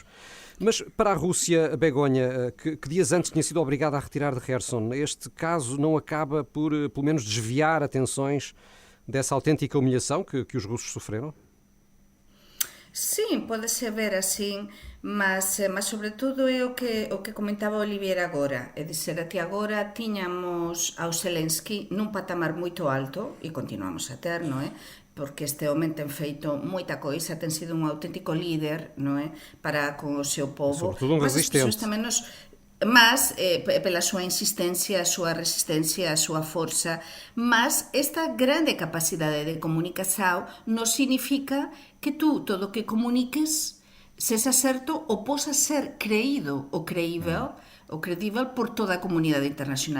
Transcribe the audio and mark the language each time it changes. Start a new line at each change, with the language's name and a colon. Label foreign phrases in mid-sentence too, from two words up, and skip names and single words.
Portuguese: Mas para a Rússia, Begonha, que dias antes tinha sido obrigada a retirar de Kherson, este caso não acaba por, pelo menos, desviar atenções dessa autêntica humilhação que os russos sofreram?
Galician: Sim, pode-se ver assim, mas sobretudo é o que comentaba Olivier agora, é dizer, até agora tiñamos ao Zelensky nun patamar moito alto, e continuamos a ter, non é? Porque este homem ten feito moita coisa, ten sido un auténtico líder, non é? Para con o seu povo. Sobretudo un resistente. Mas pela súa insistencia, a súa resistencia, a súa forza, mas esta grande capacidade de comunicación non significa que tú todo o que comuniques sexa certo ou posa ser creído ou creível por toda a comunidade internacional.